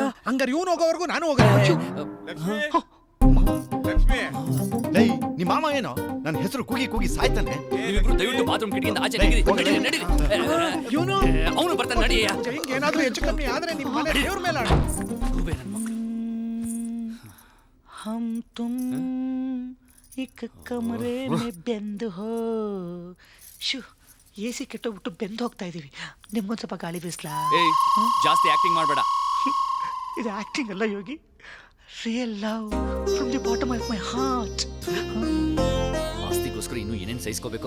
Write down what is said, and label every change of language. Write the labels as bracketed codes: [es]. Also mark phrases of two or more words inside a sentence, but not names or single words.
[kn] ಹಂಗಾರೆ ಇವನು ಹೋಗೋವರೆಗೂ ನಾನು ಹೋಗಲ್ಲ. ಲಕ್ಷ್ಮಿ, ಲೈ, ನಿಮ್ಮ ಮಾಮ ಏನೋ ನನ್ನ ಹೆಸರು ಕೂಗಿ ಸಾಯ್ತಾನೆ. ನೀವಿಬ್ರು ದಯವಿಟ್ಟು ಬಾತ್ರೂಮ್ ಕಿಟಕಿಯಿಂದ ಆಚೆ ನಡೀರಿ. ಅವನು ಬರ್ತಾನೆ, ನಡಿಯಯ್ಯ. ಹಿಂಗೆ ಏನಾದ್ರೂ ಹೆಚ್ಚು ಕಮ್ಮಿ ಆದ್ರೆ ನಿಮ್ಮ ಮನೆ ದೇವ್ರ ಮೇಲೆ ಆಡ. [hi] हम तुम एक कमरे में [kn] ಬೆಂದು ಹೋ. ಶೂ, ಎಸಿ ಕೆಟ್ಟೋಗ್ಬಿಟ್ಟು ಬೆಂದು ಹೋಗ್ತಾ ಇದೀವಿ. ನಿಮ್ಗೊಂದು ಸ್ವಲ್ಪ ಗಾಳಿ ಬೀಸ್ಲಾ? ಏಯ್, ಜಾಸ್ತಿ ಆಕ್ಟಿಂಗ್ ಮಾಡಬೇಡ. ಇದು ಆಕ್ಟಿಂಗ್ ಅಲ್ಲ ಯೋಗಿ, [en] real love from the bottom of my heart. [kn] ಆಸ್ತಿಗೋಸ್ಕರ ಇನ್ನೂ ಏನೇನು ಸಹಿಸ್ಕೋಬೇಕು?